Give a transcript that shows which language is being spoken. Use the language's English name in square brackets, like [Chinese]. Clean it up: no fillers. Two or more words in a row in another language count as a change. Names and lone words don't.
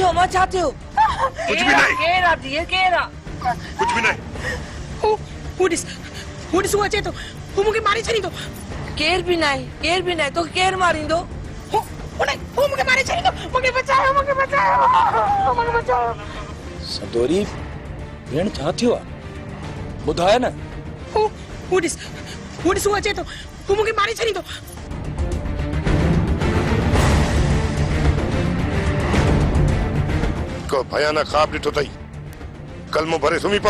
[Urdu] کچھ بھی نہیں. [Sindhi] केरा दिए केरा [Urdu] کچھ بھی نہیں. वो [Sindhi] हू ॾिसो अचे तो हू मूंखे मारे छॾींदो केर भी ना तो केर मारींदो हू मूंखे मारे छॾींदो मूंखे बचायो सदोरी भेण छा थियो आहे ॿुधाए न हू ॾिस हू अचे तो हू मूंखे मारे छॾींदो को भयानक ख्वाब ॾिठो अथई कलमो भरे सुम्ही पओ